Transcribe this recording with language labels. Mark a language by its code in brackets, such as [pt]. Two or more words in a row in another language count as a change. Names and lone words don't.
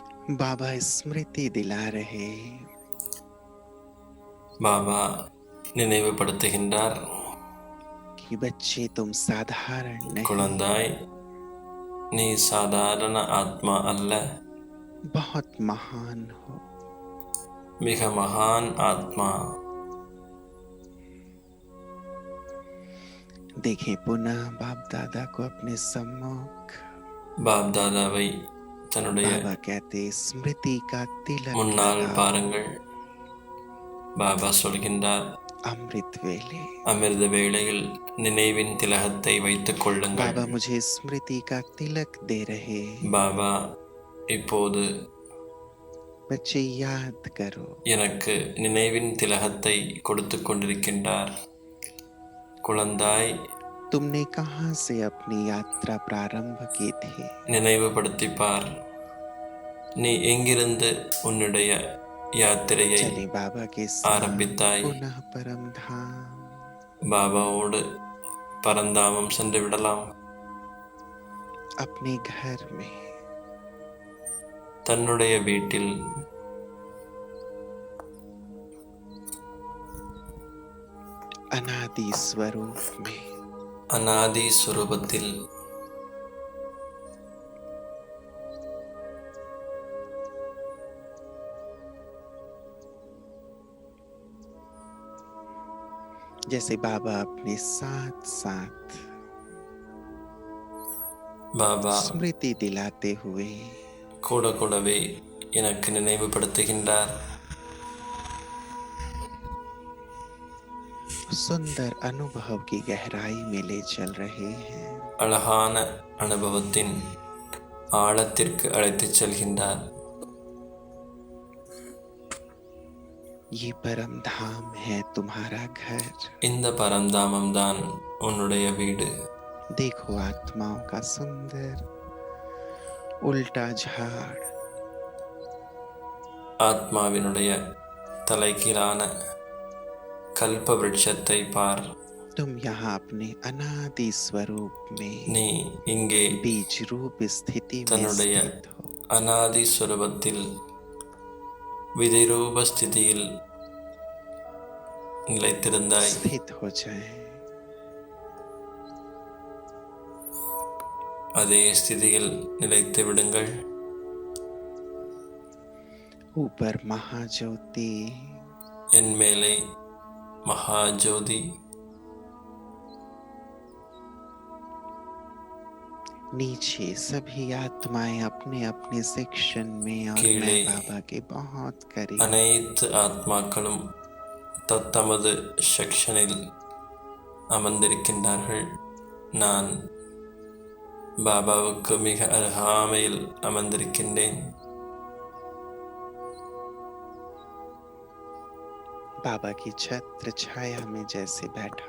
[hi] बाबा स्मृति दिला रहे, [ta] பாபா நினைவுபடுத்துகின்றார், [hi] कि बच्चे तुम साधारण नहीं, [ta] குழந்தாய், நீ சாதாரண ஆத்மா அல்ல, [hi] बहुत महान हो। [ta] மிக மகான் ஆத்மா. [hi] देखें पुनः बाप दादा को अपने सम्मुख। [ta] பாப் தாதாவை தன்னுடைய [hi] बाबा कहते स्मृति का तिलक [ta] முன்னால் [hi] लगाओ। [ta] பாருங்கள். பாபா சொல்கின்றார், [hi] अमृत वेले [ta] அமிர்த வேளையில் நினைவின் திலகத்தை வைத்துக் கொள்ளுங்கள். [hi] बाबा मुझे स्मृति का तिलक दे रहे। [ta] பாபா இப்போது [hi] बच्चे याद करो, [ta] எனக்கு நினைவின் திலகத்தை கொடுத்து கொண்டிருக்கின்றார். குழந்தாய், [hi] तुमने कहाँ से अपनी यात्रा प्रारंभ की थी? [ta] நினைவுபடுத்திப்பார், நீ எங்கிருந்து உன்னுடைய யாத்திரையை [hi] चले बाबा के साथ [ta] ஆரம்பித்தாய். [hi] पुनः परम धाम। [ta] பாபாவோடு பரந்தாமம் சென்று விடலாம். [hi] अपने घर में [ta] தன்னுடைய வீட்டில் [hi] अनादि स्वरूप में [ta] அநாதி சுரூபத்தில் [hi] जैसे बाबा अपने साथ साथ [ta] பாபா [hi] स्मृति दिलाते हुए [ta] கூட கூடவே எனக்கு நினைவுபடுத்துகின்றார். [hi] सुंदर अनुभव की गहराई में ले चल रहे हैं। [ta] அழகான அனுபவத்தின் ஆழத்திற்கு அழைத்துச் செல்கின்றார். [hi] ये परम धाम है तुम्हारा घर। [ta] இந்த பரந்தாமம் தான் உன்னுடைய வீடு. [hi] देखो आत्माओं का सुंदर उल्टा झाड़, [ta] ஆத்மாவினுடைய தலைகீழான கல்ப விருட்சத்தை பார். [hi] तुम यहाँ अपने अनादि स्वरूप में [ta] நீ இங்கே [hi] बीज रूप स्थिति में [ta] தன்னுடைய [hi] स्थित हो। [ta] அநாதி சுரூபத்தில் விதிரூப ஸ்திதியில் நிலைத்திருந்தாய். [hi] स्थित हो जाए। [ta] அதே ஸ்திதியில் நிலைத்து விடுங்கள். [hi] ऊपर महाज्योति, [ta] என் மேலே மகாஜோதி, [hi] नीचे सभी आत्माएं अपने अपने सेक्शन में और कीड़े। मैं बाबा के बहुत करीब। [ta] அனைத்து ஆத்மாக்களும் தத்தமது செக்ஷனில் அமர்ந்திருக்கின்றார்கள். நான் பாபாவுக்கு மிக அருகாமையில் அமர்ந்திருக்கின்றேன். [hi] बाबा की छत्र छाया में जैसे बैठा,